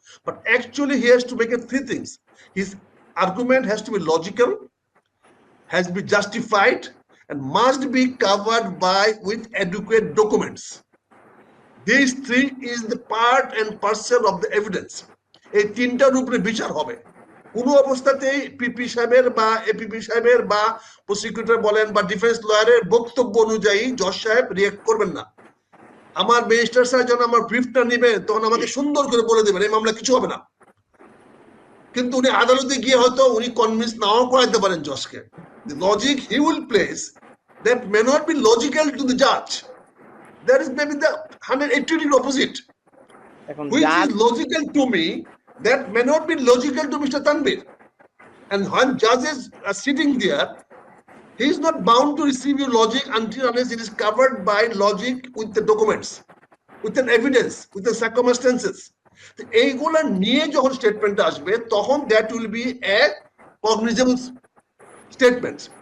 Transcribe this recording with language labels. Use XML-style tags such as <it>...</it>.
<en>But actually he has to make a three things. His argument has to be logical, has be justified, and must be covered by with adequate documents. These three is the part and parcel of the evidence.</en> <bn>এই তিনটার উপরে বিচার হবে। কোনো অবস্থাতেই পিপি সাহেবের বা APP সাহেবের বা প্রসিকিউটর বলেন বা ডিফেন্স লয়ারের বক্তব্য অনুযায়ী জজ সাহেব রিয়েক্ট করবেন না। আমার ম্যাজিস্ট্রেট সাহেব যখন আমার ব্রিফটা নেবেন তখন আমাকে সুন্দর করে বলে দেবেন এই মামলা কিছু হবে না। কিন্তু উনি আদালতে গিয়ে হয়তো উনি কনভিন্স নাও করাইতে পারেন জজকে।</bn> <en>The logic he will place that may not be logical to the judge. There is maybe the 180 opposite, which is logical to me, that may not be logical to Mr. Tanvir. And when judges are sitting there, he is not bound to receive your logic until unless it is covered by logic with the documents, with an evidence, with the circumstances.</en> <bn>এইগুলা নিয়ে যখন statement আসবে তখন</bn> <en>that will be a cognizable statement.</en>